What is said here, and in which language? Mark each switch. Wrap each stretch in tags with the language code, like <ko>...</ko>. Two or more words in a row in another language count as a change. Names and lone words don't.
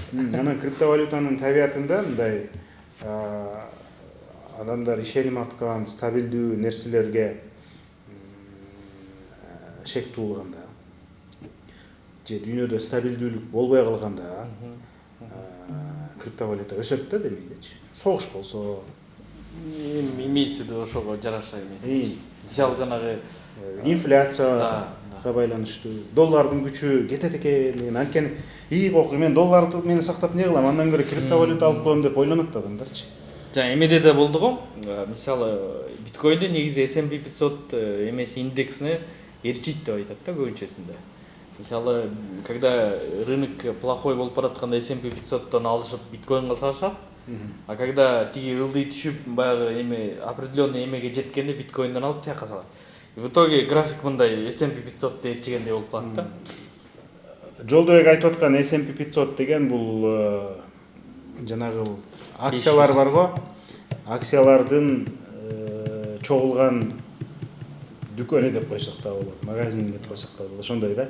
<ky>Анан криптовалютанын табиятында мындай адамдар ишеним арткан стабилдүү нерселерге шек туулганда же дүйнөдө стабилдүүлүк болбой калганда криптовалюта өсөт да демейдичи. Согуш болсо</ky> <ru>имеется в виду</ru> <ky>ошого жараша эмес. Мисалы жанагы инфляцияга байланыштуу, доллардын күчү кетет экен, анткени мен долларды мени сактап не кылам, андан көрө криптовалюта алып коем деп ойлонот адамдарчы. Жана эмеде да болду го. Мисалы биткоинди негизи S&P 500 эмеси индексине ээрчийт деп айтат да көбүнчөсүндө. Мисалы,</ky> <ru>когда рынок плохой</ru> <ky>болуп баратканда S&P 500тон алышып биткоинге салышат.</ky> <ru>А когда</ru> <ky>тиги ылдый түшүп, баягы эме определенный эмеге жеткенде биткоинден алып тияка салат.</ky> <ru>В итоге</ru> <ky>график мындай S&P 500 ээрчигендей болуп калат да. Жолдобек айтып аткан S&P 500 деген бул жанагы акциялар бар го. Акциялардын чогулган дүкөнү деп койсок да болот, магазин деп койсок да болот, ошондой да.</ky>